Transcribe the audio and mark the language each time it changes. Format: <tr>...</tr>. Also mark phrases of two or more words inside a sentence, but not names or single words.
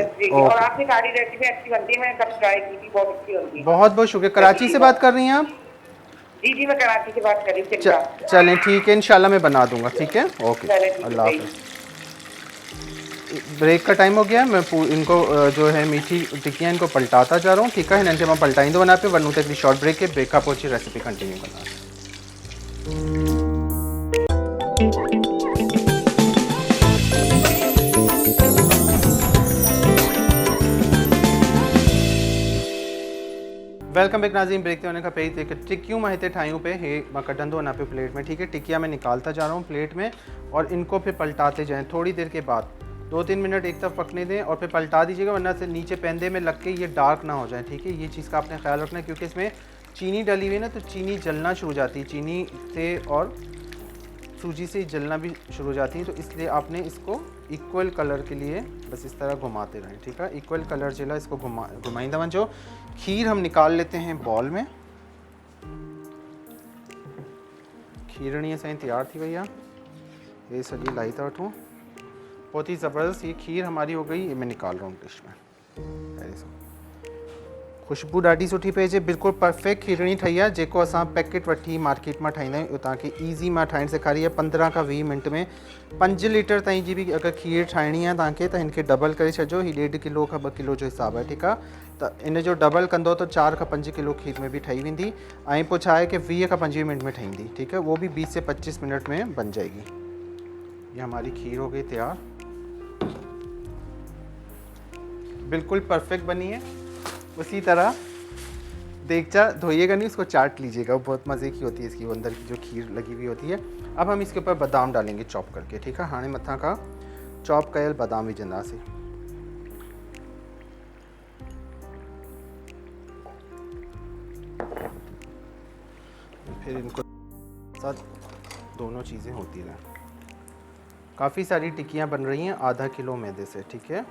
<hi>और आपकी सारी रेसिपी अच्छी बनती है, मैंने कब ट्राई की थी, बहुत अच्छी बनती है। बहुत बहुत शुक्रिया। कराची से बात कर रही हैं आप? जी जी, मैं कराची से बात कर रही थी। चलें ठीक है, इंशाल्लाह मैं बना दूंगा, ठीक है। ओके, अल्लाह हाफ़िज़। ब्रेक का टाइम हो गया है, मैं इनको जो है मीठी टिक्कियाँ इनको पलटाता जा रहा हूँ, ठीक है।</hi> <sd>हिननि खे मां पलटाईंदो वञा पियो, वञूं त हिकिड़ी</sd> <en>short break</en> <sd>के, ब्रेक खां पोइ अची</sd> <en>recipe continue</en> <sd>कंदासीं।</sd> <en>welcome back नाज़रीन।</en> <sd>ब्रेक ते वञण खां पहिरीं जेके टिक्कियूं मां हिते ठाहियूं पे, हे मां कढंदो वञा पियो प्लेट में, ठीक है।</sd> <hi>टिक्किया मैं निकालता जा रहा हूँ प्लेट में, और इनको फिर पलटाते जाएँ। थोड़ी देर के बाद 2-3 मिनट एक तरफ पकने दें और फिर पलटा दीजिएगा, वरना से नीचे पैंदे में लग के ये डार्क ना हो जाए, ठीक है। ये चीज़ का आपने ख्याल रखना है, क्योंकि इसमें चीनी डली हुई है ना, तो चीनी जलना शुरू हो जाती है, चीनी से और सूजी से जलना भी शुरू हो जाती है। तो इसलिए आपने इसको</hi> <en>equal color</en> <hi>के लिए बस इस तरह घुमाते रहें, ठीक है।</hi> <en>equal color</en> <sd>जिला इसको घुमाइंदा वञो।</sd> <hi>खीर हम निकाल लेते हैं बॉल में।</hi> <sd>खीरणी असांजी तैयार थी वही आहे, ये सॼी लाई था वठूं।</sd> <hi>बहुत ही ज़बरदस्त ये खीर हमारी हो गई। ये मैं निकाल रहा हूँ डिश में।</hi> <sd>खुशबू ॾाढी सुठी पई अचे, बिल्कुलु परफेक्ट खीरणी ठही आहे, जेको असां पैकेट वठी मार्केट मां ठाहींदा आहियूं। तव्हांखे ईज़ी मां ठाहिणु सेखारी आहे, 15 खां 20 मिनट में। 5 लीटर ताईं जी बि अगरि खीर ठाहिणी आहे तव्हांखे, त हिनखे डबल करे छॾिजो। ही 1.5 किलो खां 2 किलो जो हिसाबु आहे, ठीकु आहे। त इन जो डबल कंदो त 4 खां 5 किलो खीर में बि ठही वेंदी। ऐं पोइ छा आहे कि 20 खां 25 मिनट में ठहींदी,</sd> <hi>ठीकु है। वो भी 20 से 25 मिनट में बन जाएगी। ये हमारी खीर हो गई तैयार, बिल्कुल परफेक्ट बनी है। उसी तरह देगचा धोइएगा नहीं, उसको चाट लीजिएगा, वो बहुत मज़े की होती है इसकी, वो अंदर की जो खीर लगी हुई होती है। अब हम इसके ऊपर बादाम डालेंगे चॉप करके, ठीक है।</hi> <sd>हाणे मथा का चॉप कयल बादाम विझंदासीं।</sd> <hi>फिर इनको साथ दोनों चीज़ें होती रहें। काफ़ी सारी टिक्कियाँ बन रही हैं आधा किलो मैदे से, ठीक है।</hi>